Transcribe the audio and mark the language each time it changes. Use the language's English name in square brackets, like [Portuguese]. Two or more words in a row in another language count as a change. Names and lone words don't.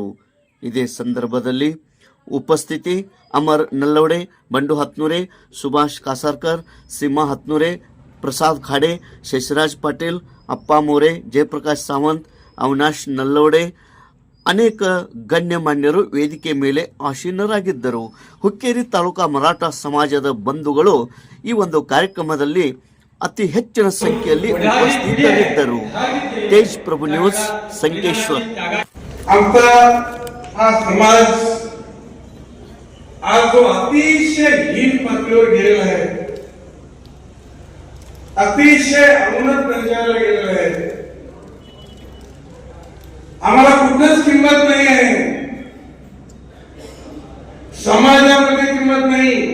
[Kannada] ಇದೇ ಸಂದರ್ಭದಲ್ಲಿ ಉಪಸ್ಥಿತಿ ಅಮರ್ ನಲ್ಲವಡೆ, ಬಂಡು ಹತ್ನೂರೆ, ಸುಭಾಷ್ ಕಾಸಾರ್ಕರ್, ಸೀಮಾ ಹತ್ನೂರೆ, ಪ್ರಸಾದ್ ಖಾಡೆ, ಶಶಿರಾಜ್ ಪಾಟೀಲ್, ಅಪ್ಪ ಮೋರೆ, ಜಯಪ್ರಕಾಶ್ ಸಾವಂತ್, ಅವಿನಾಶ್ ನಲ್ಲವಡೆ ಅನೇಕ ಗಣ್ಯಮಾನ್ಯರು ವೇದಿಕೆ ಮೇಲೆ ಆಸೀನರಾಗಿದ್ದರು. ಹುಕ್ಕೇರಿ ತಾಲೂಕಾ ಮರಾಠ ಸಮಾಜದ ಬಂಧುಗಳು ಈ ಒಂದು ಕಾರ್ಯಕ್ರಮದಲ್ಲಿ ಅತಿ ಹೆಚ್ಚಿನ ಸಂಖ್ಯೆಯಲ್ಲಿ ಉಪಸ್ಥಿತರಿದ್ದರು. ತೇಜ್ ಪ್ರಭು ನ್ಯೂಸ್, ಸಂಕೇಶ್ವರ್. [Marathi] आमचा हा समाज आज जो अतिशय हीन पातळीवर गेलेला आहे, अतिशय अवनत दर्जाला गेलेला आहे. आम्हाला कुठंच किंमत नाही आहे, समाजामध्ये किंमत नाही.